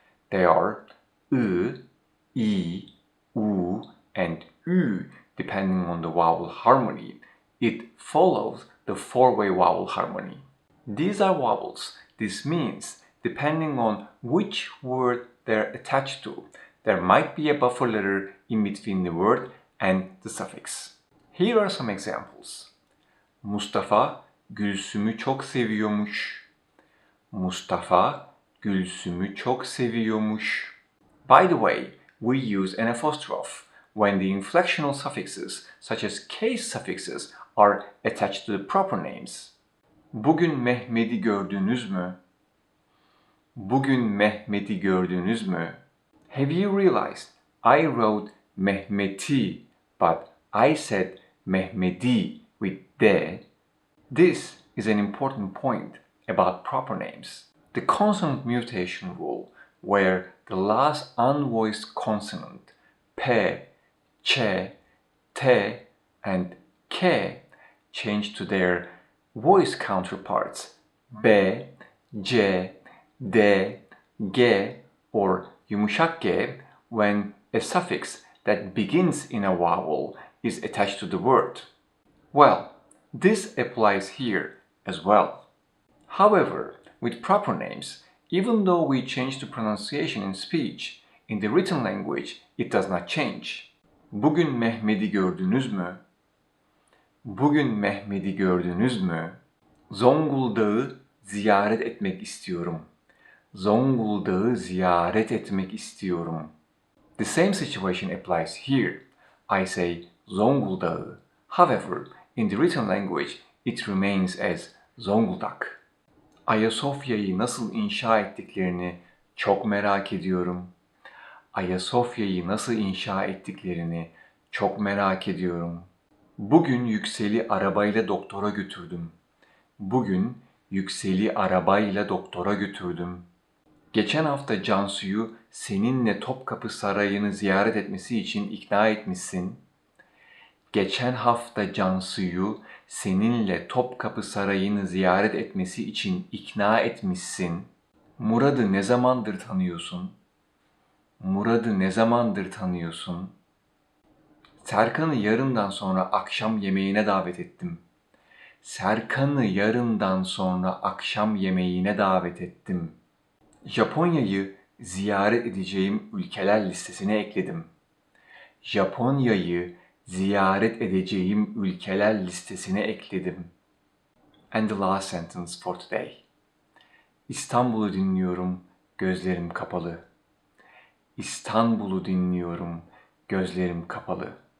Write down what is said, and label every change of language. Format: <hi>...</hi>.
<en>They are ı, i, u, and ü depending on the vowel harmony. It follows the four-way vowel harmony. These are vowels. This means depending on which word they're attached to, there might be a buffer letter in between the word and the suffix. Here are some examples.</en> <tr>Mustafa Gülsüm'ü çok seviyormuş. Mustafa Gülsüm'ü çok seviyormuş.</tr> <en>By the way, we use an apostrophe when the inflectional suffixes, such as case suffixes, are attached to the proper names.</en> <tr>Bugün Mehmet'i gördünüz mü? Bugün Mehmet'i gördünüz mü?</tr> <en>Have you realized I wrote Mehmet'i, but I said Mehmedi with D? This is an important point about proper names. The consonant mutation rule, where the last unvoiced consonant P, Ç, T, and K change to their voice counterparts B, C, D, G, or yumuşak G when a suffix that begins in a vowel is attached to the word. Well, this applies here as well. However, with proper names, even though we change the pronunciation in speech, in the written language it does not change.</en> <tr>Bugün Mehmet'i gördünüz mü? Bugün Mehmet'i gördünüz mü? Zonguldak'ı ziyaret etmek istiyorum. Zonguldak'ı ziyaret etmek istiyorum.</tr> <en>The same situation applies here. I say Zonguldak'ı. However, in the written language, it remains as Zonguldak.</en> <tr>Ayasofya'yı nasıl inşa ettiklerini çok merak ediyorum. Ayasofya'yı nasıl inşa ettiklerini çok merak ediyorum. Bugün Yüksel'i arabayla doktora götürdüm. Bugün Yüksel'i arabayla doktora götürdüm. Geçen hafta Cansu'yu seninle Topkapı Sarayı'nı ziyaret etmesi için ikna etmişsin. Geçen hafta Cansu'yu seninle Topkapı Sarayı'nı ziyaret etmesi için ikna etmişsin. Murat'ı ne zamandır tanıyorsun? Murat'ı ne zamandır tanıyorsun? Serkan'ı yarından sonra akşam yemeğine davet ettim. Serkan'ı yarından sonra akşam yemeğine davet ettim. Japonya'yı ziyaret edeceğim ülkeler listesine ekledim. Japonya'yı ziyaret edeceğim ülkeler listesine ekledim.</tr> <en>And the last sentence for today.</en> <tr>İstanbul'u dinliyorum, gözlerim kapalı. İstanbul'u dinliyorum, gözlerim kapalı.</tr>